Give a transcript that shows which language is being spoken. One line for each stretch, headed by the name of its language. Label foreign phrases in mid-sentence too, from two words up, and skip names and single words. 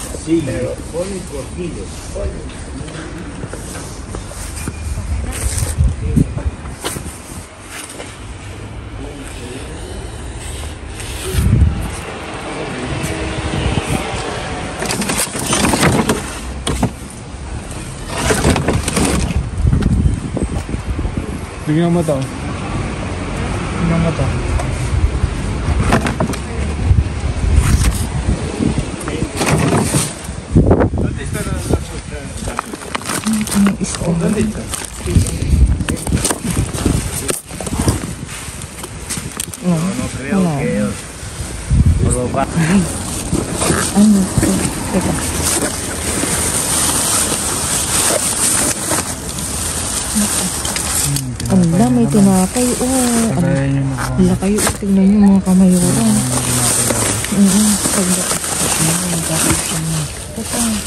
Spanish: Sí, pero pon un poquillo.
Filipino: Tingnan mo to. Tingnan mo to.
Spanish: ¿Dónde está? No creo que provocar.
Filipino: Ano? Teka. Ala, may tinapay. Ala kayo. Tingnan nyo mga kamayuran. Teka.